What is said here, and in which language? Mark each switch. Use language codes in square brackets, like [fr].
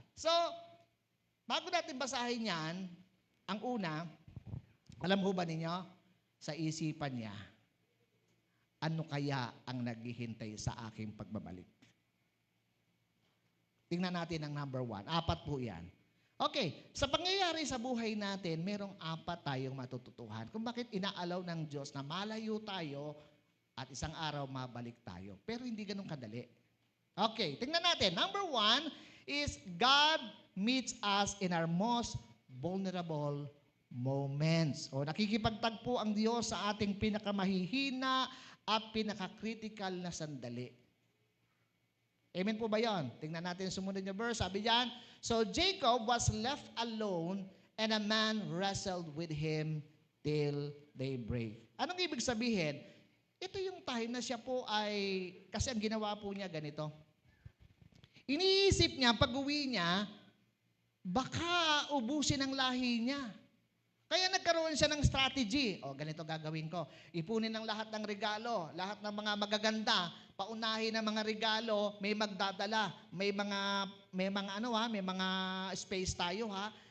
[tl] So, bago natin basahin yan, ang una, alam ho ba ninyo, sa isipan niya, ano kaya ang naghihintay sa aking pagbabalik? Tingnan natin ang number 1. 4 po yan. Okay, sa pangyayari sa buhay natin, merong 4 tayong matututuhan. Kung bakit inaalaw ng Diyos na malayo tayo at isang araw mabalik tayo. Pero hindi ganun kadali. Okay, tingnan natin. [en] Number 1 is God meets us in our most vulnerable moments. [tl] Nakikipagtagpo ang Diyos sa ating pinakamahihina at pinaka-critical na sandali. Amen po ba yan? Tingnan natin sumunod na verse. Sabi diyan, [en] so Jacob was left alone and a man wrestled with him till daybreak. [tl] Anong ibig sabihin? Ito yung time na siya po ay, kasi ang ginawa po niya ganito. Iniisip niya, pag-uwi niya, baka ubusin ang lahi niya. Kaya nagkaroon siya ng strategy. Ganito gagawin ko. Ipunin ng lahat ng regalo, lahat ng mga magaganda, paunahin ng mga regalo, may magdadala, may mga space tayo ha.